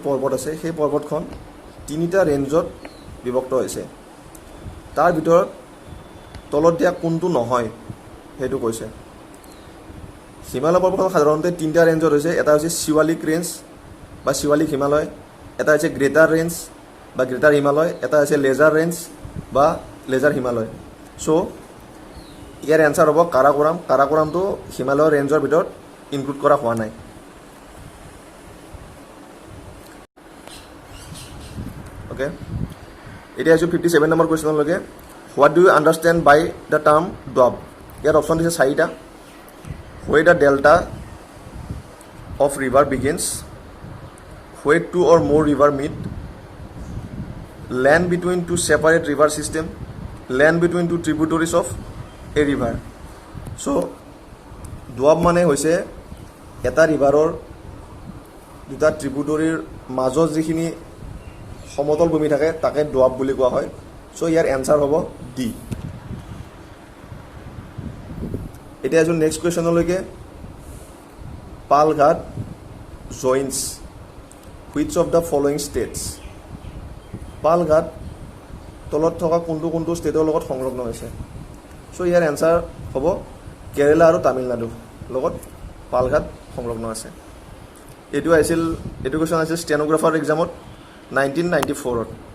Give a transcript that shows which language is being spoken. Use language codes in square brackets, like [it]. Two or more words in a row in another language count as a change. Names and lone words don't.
[as] পৰ্বত আছে সেই পৰ্বতখন 3টা ৰেঞ্জত বিভক্ত হৈছে তাৰ ভিতৰত তলত দিয়া কোনটো নহয় সেইটো কৈছে হিমালয় পৰ্বতখন সাধাৰণতে 3টা ৰেঞ্জত হৈছে এটা হৈছে শিৱালিক ৰেঞ্জ বা শিৱালিক হিমালয় এটা হৈছে গ্ৰেটাৰ ৰেঞ্জ বা গ্ৰেটাৰ হিমালয় এটা হৈছে লেজাৰ ৰেঞ্জ বা লেজাৰ হিমালয় চ' ইয়াৰ এনচাৰ হ'ব কাৰাকোৰামটো হিমালয় ৰেঞ্জৰ ভিতৰত ইনক্লুড কৰা হোৱা নাই অ'কে এতিয়া আহিছোঁ 57 নম্বৰ কুৱেশ্যনলৈকে [en] what do you understand by the term drop [as] ইয়াত অপশ্যন দিছে 4টা [en] where the delta of river begins, where 2 or more river meet, land between 2 separate river system, land between 2 tributaries of a river. [as] So ডুৱাব মানে হৈছে এটা ৰিভাৰৰ দুটা ট্ৰিবিউটৰীৰ মাজত যিখিনি সমতল ভূমি থাকে তাকে ডুৱাব বুলি কোৱা হয় চ' ইয়াৰ এনচাৰ হ'ব ডি এতিয়া আছোঁ নেক্সট কুৱেশ্যনলৈকে [en] Palghat joins which of the following states [as] পালঘাট তলত থকা কোনটো ষ্টেটৰ লগত সংলগ্ন হৈছে চ' ইয়াৰ এনচাৰ হ'ব কেৰেলা আৰু তামিলনাডুৰ লগত পালঘাট সংলগ্ন আছে এইটো কুৱেশ্যন আছিল ষ্টেন'গ্ৰাফাৰ এক্সামত 1994ত